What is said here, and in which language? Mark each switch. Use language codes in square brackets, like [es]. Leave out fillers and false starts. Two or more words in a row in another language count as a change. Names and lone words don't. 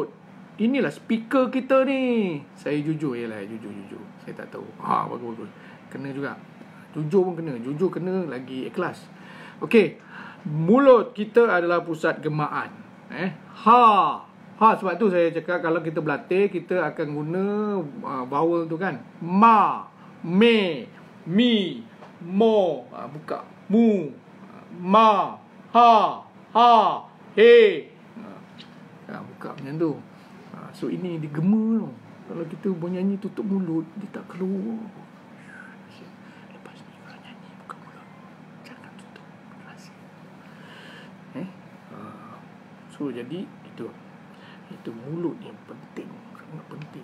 [ms] Inilah speaker kita ni. Saya jujur jujur. Saya tak tahu. Bagus. Kena juga. Jujur pun kena. Jujur kena lagi ikhlas. Okey. Mulut kita adalah pusat gemaan. Sebab tu saya cakap kalau kita berlatih kita akan guna vowel tu kan. Ma, me, mi, mo, buka, mu, ma, ha, he. Buka macam tu. So ini digema tau. Kalau kita bernyanyi tutup mulut, dia tak keluar. Lepas ni kalau nyanyi buka mulut, jangan tutup rahsia. So jadi itu mulut yang penting, sangat penting.